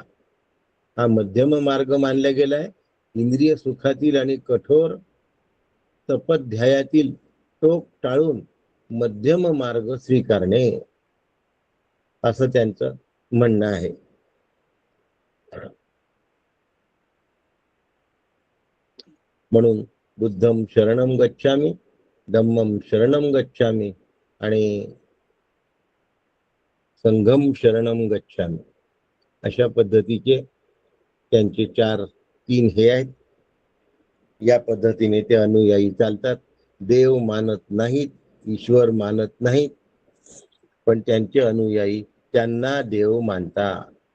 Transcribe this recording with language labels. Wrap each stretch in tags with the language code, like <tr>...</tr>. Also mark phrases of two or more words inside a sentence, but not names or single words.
<mr>हा मध्यम मार्ग मानला गेलाय. इंद्रिय सुखातील आणि कठोर तपध्यायातील टोक टाळून मध्यम मार्ग स्वीकारणे असं त्यांचं म्हणणं आहे. म्हणून</mr> <pi>बुद्धम शरणम गच्छामी, धम्मम शरणम गच्छामी</pi> <mr>आणि</mr> <pi>संघम शरणम गच्छामी</pi> <mr>अशा पद्धतीचे त्यांचे 3 हे आहेत. या पद्धतीने ते अनुयायी चालतात. देव मानत नाहीत, ईश्वर मानत नाहीत, पण त्यांचे अनुयायी त्यांना देव मानतात.</mr>